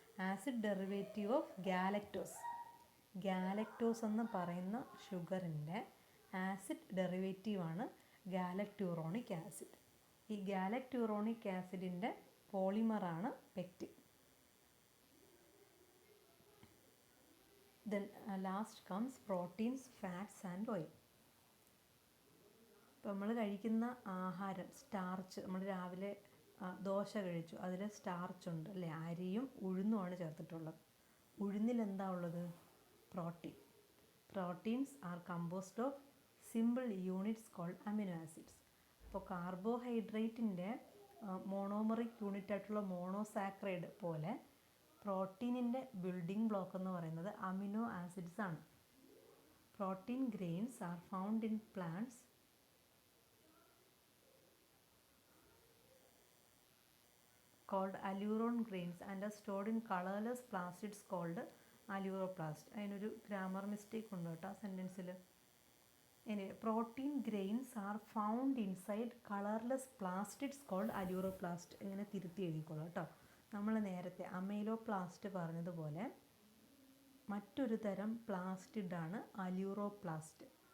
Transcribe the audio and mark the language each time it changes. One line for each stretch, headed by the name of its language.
English: Acid derivative of galactose.
Malayalam: Galactose എന്ന് പറയുന്ന ഷുഗറിൻ്റെ ആസിഡ് ഡെറിവേറ്റീവാണ് ഗാലക്ടൂറോണിക് ആസിഡ്. ഈ ഗാലക്ടൂറോണിക് ആസിഡിൻ്റെ പോളിമറാണ് pectin.
English: Then last comes proteins, fats and oil.
Malayalam: ഇപ്പോൾ നമ്മൾ കഴിക്കുന്ന ആഹാരം, സ്റ്റാർച്ച്, നമ്മൾ രാവിലെ ദോശ കഴിച്ചു, അതിൽ സ്റ്റാർച്ച് ഉണ്ട് അല്ലേ, അരിയും ഉഴുന്നുമാണ് ചേർത്തിട്ടുള്ളത്. ഉഴുന്നിൽ എന്താ ഉള്ളത്? Protein.
English: Proteins are composed of simple units called amino acids.
Malayalam: അപ്പോൾ കാർബോഹൈഡ്രേറ്റിൻ്റെ മോണോമറിക് യൂണിറ്റ് ആയിട്ടുള്ള മോണോസാക്രൈഡ് പോലെ പ്രോട്ടീനിൻ്റെ ബിൽഡിംഗ് ബ്ലോക്ക് എന്ന് പറയുന്നത് അമിനോ ആസിഡ്സ് ആണ്.
English: Protein grains are found in plants called alluron grains and are stored in colorless plastids called alluroplast.
Malayalam: അതിനൊരു grammar mistake ഉണ്ട് കേട്ടോ ആ സെൻറ്റൻസിൽ.
English: ഇനി protein grains are found inside colourless plastids called aleuroplast.
Malayalam: ഇങ്ങനെ തിരുത്തി എഴുതിക്കോളൂ കേട്ടോ. നമ്മൾ നേരത്തെ അമൈലോപ്ലാസ്റ്റ് പറഞ്ഞതുപോലെ മറ്റൊരു തരം പ്ലാസ്റ്റിഡാണ് അല്യൂറോപ്ലാസ്റ്റ്.